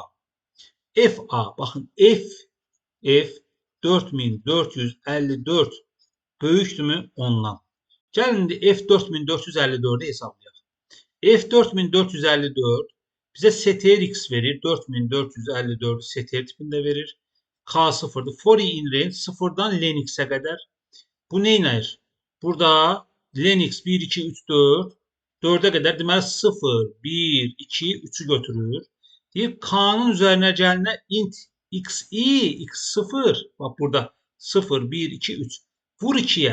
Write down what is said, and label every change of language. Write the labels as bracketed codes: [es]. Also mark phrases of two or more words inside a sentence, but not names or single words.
[az] Fa, baxın, f 4454 böyükdürmü 10-dan. Gəlin indi f 4454-ü hesablayaq. F 4454 bizə str x verir. 4454'ü str tipində verir. K0'dır. [en] For in range [az] 0-dan len x-ə qədər. Bu nə edir? Burada len x 1, 2, 3, 4. 4'ə qədər deməli 0, 1, 2, 3'ü götürür. Deyir K'nın üzərinə gəlinə int xi, x0. Bax burada 0, 1, 2, 3. Vur 2'yə.